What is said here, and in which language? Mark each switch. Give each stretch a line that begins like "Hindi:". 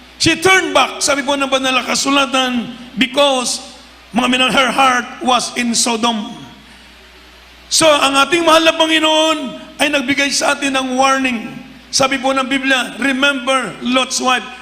English: She turned back,
Filipino: sabi po ng banal na kasulatan,
English: because,
Filipino: mga minamahal,
English: her heart was in Sodom.
Filipino: So ang ating mahal na Panginoon ay nagbigay sa atin ng warning. Sabi po ng Biblia,
English: remember Lot's wife.